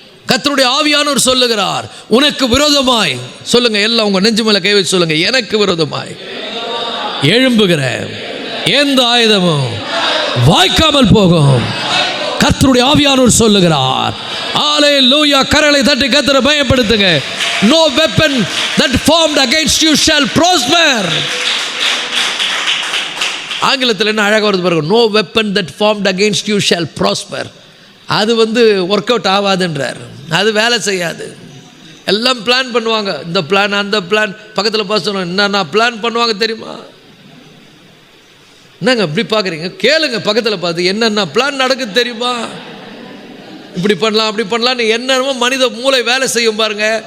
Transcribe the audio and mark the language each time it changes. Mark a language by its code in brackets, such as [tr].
[ta] கர்த்தருடைய ஆவியானவர் சொல்லுகிறார், உனக்கு விரோதமாய் சொல்லுங்கள், எல்லாம் உங்கள் நெஞ்சு மேலே கை வச்சு சொல்லுங்கள், எனக்கு விரோதமாய் எழும்புகிற எந்த ஆயுதமும் வாய்க்காமல் போகும். கர்த்தருடைய ஆவியானவர் சொல்லுகிறார். அல்லேலூயா. கரங்களை தட்டி கர்த்தரை பயப்படுத்துங்க. [en] No weapon that formed against you shall prosper. [ta] ஆங்கிலத்தில் என்ன அழகாக வருது பாருங்க, [en] no weapon that formed against you shall prosper. [ta] அது ஒர்க் அவுட் ஆகாதுன்றார். அது வேலை செய்யாது. எல்லாம் பிளான் பண்ணுவாங்க, இந்த பிளான் அந்த பிளான். பக்கத்தில் பார்த்து என்னென்ன பிளான் பண்ணுவாங்க தெரியுமா? என்னங்க இப்படி பார்க்குறீங்க? கேளுங்க பக்கத்தில் பார்த்து, என்னென்ன பிளான் நடக்குது தெரியுமா? இப்படி பண்ணலாம் அப்படி பண்ணலான்னு என்னென்னமோ மனித மூளை வேலை செய்யும் பாருங்க.